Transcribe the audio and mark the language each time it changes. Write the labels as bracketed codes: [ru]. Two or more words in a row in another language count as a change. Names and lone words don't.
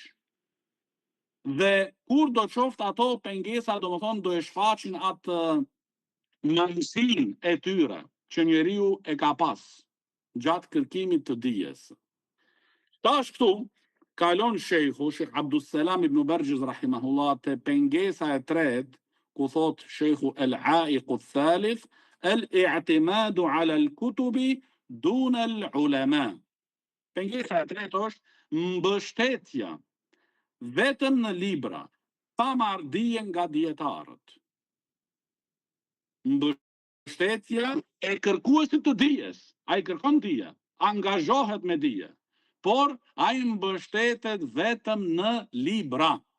[sq] Dhe kur do qoftë ato pengesa, domethënë do e shfaqin atë mundësinë e tyre që njeriu e ka pas gjatë kërkimit të dijes. Tash këtu kalon Sheikhu Abdus Salam ibn Barjiz rahimahullah te pengesa e tretë, ku thot Sheikhu [ar] العائق الثالث الاعتماد على الكتب دون العلماء. [sq] Pengesa e tretë është mbështetja vetëm në libra, pa marrë dije nga dietarët. Mbështetja e kërkuesit të dijes, ai kërkon dije, angazhohet me dije, por ai mbështetet vetëm në libra.